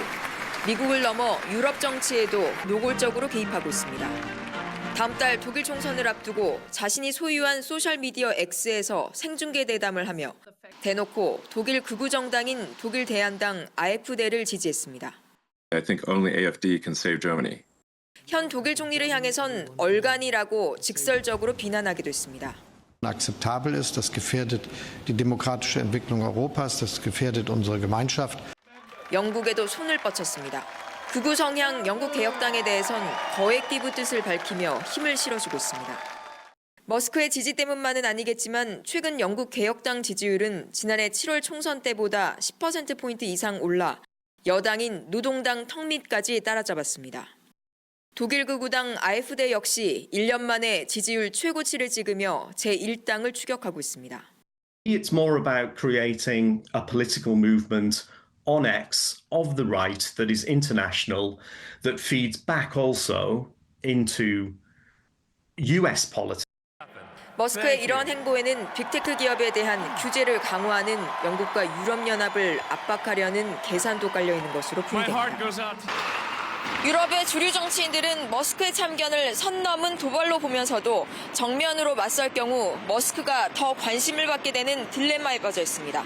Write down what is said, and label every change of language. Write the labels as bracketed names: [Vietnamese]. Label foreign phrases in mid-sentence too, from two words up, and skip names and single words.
[Korean] 미국을 넘어 유럽 정치에도 노골적으로 개입하고 있습니다. 다음 달 독일 총선을 앞두고 자신이 소유한 소셜미디어 X에서 생중계 대담을 하며 대놓고 독일 극우 정당인 독일 대안당 AfD를 지지했습니다. [English] I think only AfD can save Germany. [Korean] 현 독일 총리를 향해선 얼간이라고 직설적으로 비난하기도 했습니다. [German] Akzeptabel ist, das gefährdet die demokratische Entwicklung Europas, das gefährdet unsere Gemeinschaft. [Korean] 영국에도 손을 뻗쳤습니다. 극우 성향 영국 개혁당에 대해선 거액 기부 뜻을 밝히며 힘을 실어주고 있습니다. 머스크의 지지 때문만은 아니겠지만 최근 영국 개혁당 지지율은 지난해 7월 총선 때보다 10%포인트 이상 올라 여당인 노동당 턱밑까지 따라잡았습니다. 독일 극우당 AfD 역시 1년 만에 지지율 최고치를 찍으며 제1당을 추격하고 있습니다. [English] It's more about creating a political movement on X of the right that is international, that feeds back also into US politics. [Korean] 머스크의 이러한 행보에는 빅테크 기업에 대한 규제를 강화하는 영국과 유럽연합을 압박하려는 계산도 깔려 있는 것으로 풀이됩니다. 유럽의 주류 정치인들은 머스크의 참견을 선 넘은 도발로 보면서도 정면으로 맞설 경우 머스크가 더 관심을 받게 되는 딜레마에 빠져 있습니다.